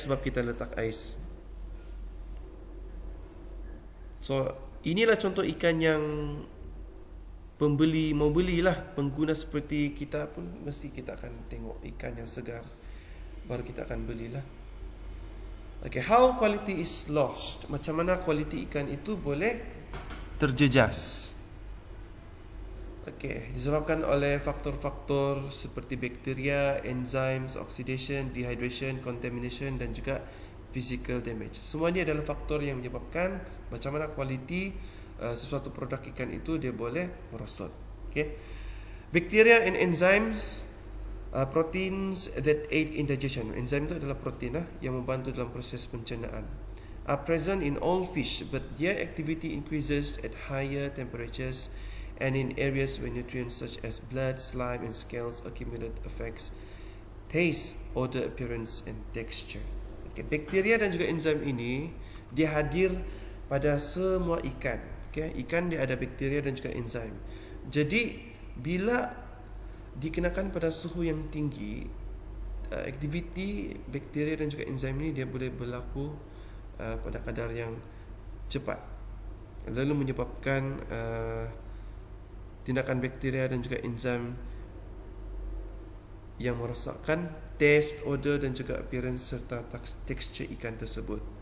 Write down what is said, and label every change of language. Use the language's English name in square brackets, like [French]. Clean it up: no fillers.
[Malay] Sebab kita letak ais. So inilah contoh ikan yang pembeli mau belilah, pengguna seperti kita pun mesti kita akan tengok ikan yang segar, baru kita akan belilah. [English] Okay, how quality is lost? [Malay] Macam mana kualiti ikan itu boleh terjejas? Okay, disebabkan oleh faktor-faktor seperti bakteria, enzymes, oxidation, dehydration, contamination dan juga physical damage. Semua ini adalah faktor yang menyebabkan macam mana kualiti sesuatu produk ikan itu dia boleh merosot. [English] Okay, bacteria and enzymes, proteins that aid in digestion. [Malay] Enzim itu adalah protein yang membantu dalam proses pencernaan. [English] Are present in all fish, but their activity increases at higher temperatures and in areas where nutrients such as blood, slime and scales accumulate affects taste, odor, appearance and texture. [Malay] Okay, bakteria dan juga enzim ini dia hadir pada semua ikan. Okay, ikan dia ada bakteria dan juga enzim. Jadi bila dikenakan pada suhu yang tinggi, aktiviti bakteria dan juga enzim ini dia boleh berlaku pada kadar yang cepat, lalu menyebabkan tindakan bakteria dan juga enzim yang merosakkan taste, odor dan juga appearance serta tekstur ikan tersebut.